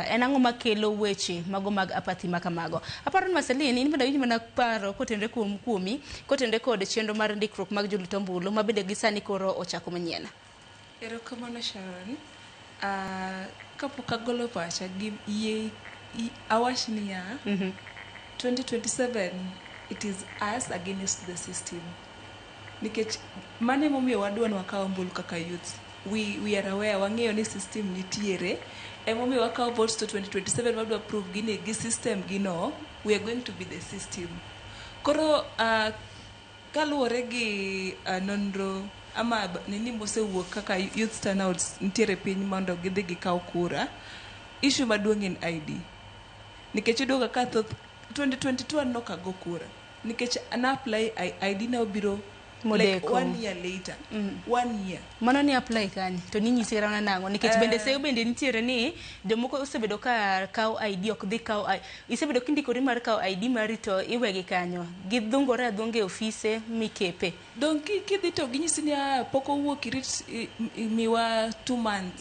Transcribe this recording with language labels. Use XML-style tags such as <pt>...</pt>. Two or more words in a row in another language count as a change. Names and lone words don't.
<luo>En ang'o makelo weche mago mag apathy makamago? Aparo ni Marceline in bende winj mana paro kotende kuomi kotende kod chenro mar ndikruok mag jolut ombulu ma bende gisani koro ochako manyien. Erokamano Sharon. Kapok agolo pacha awach niya 2027</luo> <en>it is us against the system.</en> <luo>Nikech mane momiyo wadwa ni wakaw ombulu kaka youth.</luo> <en>We are aware,</en> <luo>wang'eyo ni system nitiere. Emomiyo wakaw votes to 2027 wadwa prove gini gi system gino,</luo> <en>we are going to be the system.</en> <luo>Koro kaluwore gi nonro ama nini mosewuok kaka</luo> <en>youth turnouts</en> <luo>nitiere piny mondo gidhi gikaw kura, issue maduong' en ID. Nikech idoga ka thoth 2022 no kago kura. Nikech an apply ID na obiro</luo> <en>like 1 year later. 1 year.</en> <luo>Mano ni apply kani to ni nyisi rana nango nikech bende seyo bende nitiere ni jomoko osebedo ka kaw ID ok dhi kaw isebedo kindikori mar kaw ID mari to iwegi kanyo gidhungore adhunge ofise mikepe donc kidhi to ginyisi ni pok owuok irit miwa 2 months.</luo>